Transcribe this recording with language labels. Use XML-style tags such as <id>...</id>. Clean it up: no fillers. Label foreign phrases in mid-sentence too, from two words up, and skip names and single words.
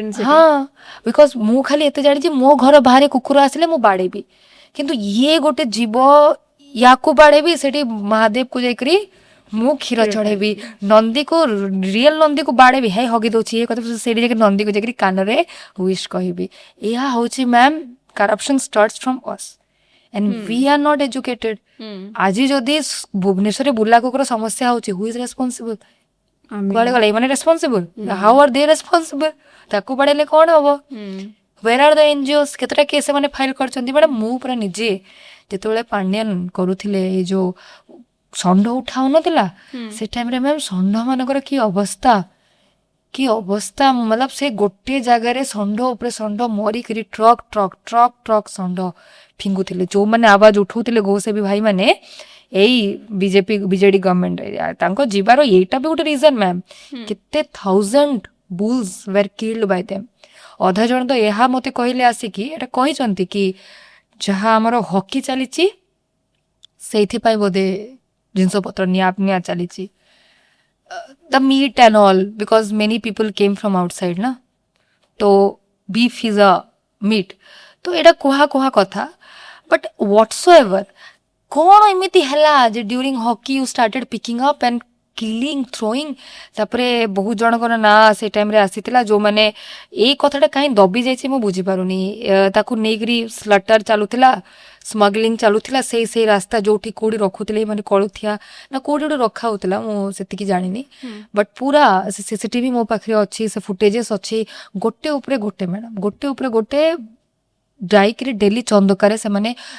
<or>ହଁ, ବିକଜ ମୁଁ ଖାଲି ଏତେ ଜାଣିଛି, ମୋ ଘର ବାହାରେ କୁକୁର ଆସିଲେ ମୁଁ ବାଡ଼େଇବି, କିନ୍ତୁ ଇଏ ଗୋଟେ ଜୀବ, ୟାକୁ ବାଡ଼େଇବି, ସେଠି ମହାଦେବକୁ ଯାଇକରି ମୁଁ କ୍ଷୀର ଚଢ଼େଇବି, ନନ୍ଦୀକୁ, ରିଏଲ ନନ୍ଦୀକୁ ବାଡ଼େଇବି, ହେ ହଗି ଦଉଛି ଇଏ କଥା, ସେଇଠି ଯାଇକି ନନ୍ଦୀକୁ ଯାଇକରି କାନରେ ୱିଶ୍ କହିବି। ଏହା ହଉଛି</or> <en>ma'am, corruption starts from us and we are not educated।</en> <or>ଆଜି ଯଦି ଭୁବନେଶ୍ୱରରେ ବୁଲା କୁକୁର ସମସ୍ୟା ହଉଛି,</or> <en>who is responsible?</en> <or>କୁଆଡ଼େ ଗଲେ ଏମାନେ</or> <en>responsible? How are they responsible?</en> <or>ତାକୁ ବାଡ଼େଇଲେ କ'ଣ ହବ?</or> <en>where are the NGOs?</en> <or>କେତେଟା କେସ୍ ସେମାନେ ଫାଇଲ୍ କରିଛନ୍ତି ମ୍ୟାଡ଼ାମ୍? ମୁଁ ପୁରା ନିଜେ ଯେତେବେଳେ ପାଣ୍ଡିଆନ କରୁଥିଲେ ଏଇ ଯୋଉ ଷଣ୍ଢ ଉଠା ହଉନଥିଲା, ସେ ଟାଇମରେ ମ୍ୟାମ୍ ଷଣ୍ଢ ମାନଙ୍କର କି ଅବସ୍ଥା, କି ଅବସ୍ଥା, ମତଲବ ସେ ଗୋଟିଏ ଜାଗାରେ ଷଣ୍ଢ ଉପରେ ଷଣ୍ଢ ମରିକିରି</or> <en>truck truck truck truck</en> <or>ଷଣ୍ଢ ଫିଙ୍ଗୁଥିଲେ। ଯୋଉମାନେ ଆବାଜ ଉଠଉଥିଲେ ଗୋସେବୀ ଭାଇମାନେ, ଏଇ ବିଜେଡି ଗଭର୍ଣ୍ଣମେଣ୍ଟ, ତାଙ୍କ ଯିବାର ଏଇଟା ବି ଗୋଟେ</or> <en>reason ma'am. କେତେ 1000 bulls were killed by them.</en> <or>ଅଧା ଜଣ ତ ଏହା ମୋତେ କହିଲେ ଆସିକି, ଏଇଟା କହିଛନ୍ତି କି ଯାହା ଆମର ହକି ଚାଲିଛି ସେଇଥିପାଇଁ ବୋଧେ ଜିନିଷପତ୍ର ନିଆ ଚାଲିଛି,</or> <en>the meat and all, because many people came from outside na, to beef is a meat।</en> <or>ତ ଏଟା କୁହା କଥା,</or> <en>but whatsoever,</en> <or>କଉଣ ଏମିତି ହେଲା ଯେ</or> <en>during hockey you started picking up and କିଲିଂ</en> <or>ଥ୍ରୋଇଂ ତାପରେ ବହୁତ ଜଣଙ୍କର ନାଁ ସେ ଟାଇମରେ ଆସିଥିଲା ଯୋଉମାନେ ଏଇ କଥାଟା କାହିଁ ଦବି ଯାଇଛି ମୁଁ ବୁଝିପାରୁନି ତାକୁ ନେଇକରି ସ୍ଲଟର ଚାଲୁଥିଲା ସ୍ମଗଲିଂ ଚାଲୁଥିଲା ସେଇ ରାସ୍ତା ଯୋଉଠି କୋଉଠି ରଖୁଥିଲେ ମାନେ କଳୁଥିଆ ନା କୋଉଠି ଗୋଟେ ରଖା ହଉଥିଲା ମୁଁ ସେତିକି ଜାଣିନି ବଟ୍ ପୁରା ସିସିଟିଭି ମୋ ପାଖରେ ଅଛି ସେ ଫୁଟେଜେସ୍ ଅଛି ଗୋଟେ ଉପରେ ଗୋଟେ ମ୍ୟାଡାମ ଗୋଟେ ଉପରେ ଗୋଟେ ଯାଇକିରି ଡେଲି ଚନ୍ଦକାରେ ସେମାନେ</or>